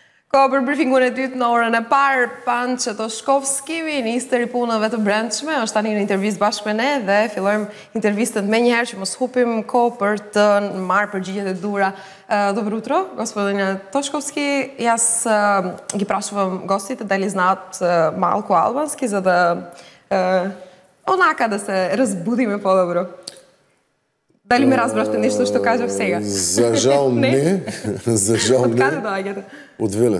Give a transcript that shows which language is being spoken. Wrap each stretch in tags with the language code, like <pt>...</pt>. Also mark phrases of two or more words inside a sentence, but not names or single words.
<sq>Për briefingun e dytë në orën e parë, Panço Toshkovski, ministri i punëve të brendshme, është tani në intervistë bashkë me ne dhe fillojmë intervistën me njëherë që mos hupim kohë për të marrë përgjigjet e dura.</sq> <mk>Добро утро, господине Тошковски. Јас ги прашувам гостите дали знаат малку албански, за да онака да се разбудиме по-добро. Дали ме разбрахте нешто што кажав сега? За жал не. За жал не. Од каде доаѓате? Од Велес.</mk>